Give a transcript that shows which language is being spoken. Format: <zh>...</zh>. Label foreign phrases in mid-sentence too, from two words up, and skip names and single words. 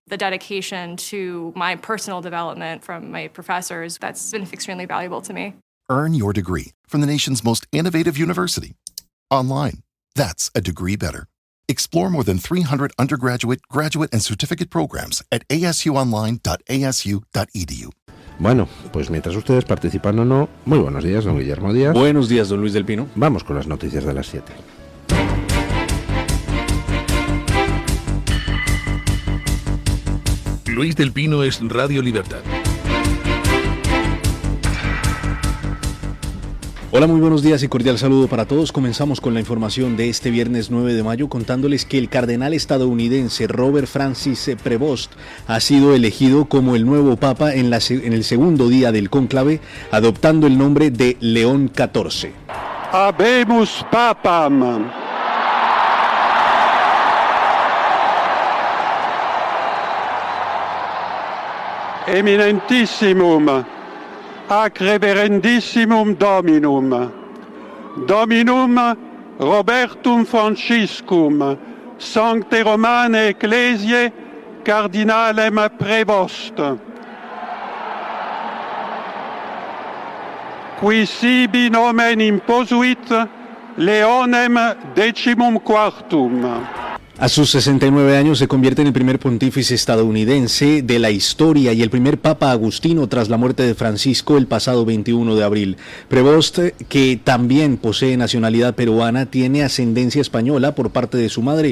<en>The dedication to my personal development from my professors, that's been extremely valuable to me. Earn your degree from the nation's most innovative university. Online. That's a degree better. Explore more than 300 undergraduate, graduate, and certificate programs at asuonline.asu.edu.</en> <es>Bueno, pues mientras ustedes participan o no, muy buenos días, don Guillermo Díaz. Buenos días, don Luis del Pino. Vamos con las noticias de las 7. Luis del Pino es Radio Libertad. Hola, muy buenos días y cordial saludo para todos. Comenzamos con la información de este viernes 9 de mayo contándoles que el cardenal estadounidense Robert Francis Prevost ha sido elegido como el nuevo papa en el segundo día del cónclave, adoptando el nombre de León XIV.</es> <la>Habemus papam. Eminentissimum ac reverendissimum Dominum, Dominum Robertum Franciscum, Sancte Romane Ecclesiae, Cardinalem Prevost, qui sibi nomen imposuit Leonem XIV.</la> <es>A sus 69 años se convierte en el primer pontífice estadounidense de la historia y el primer papa agustino tras la muerte de Francisco el pasado 21 de abril. Prevost, que también posee nacionalidad peruana, tiene ascendencia española por parte de su madre.</es>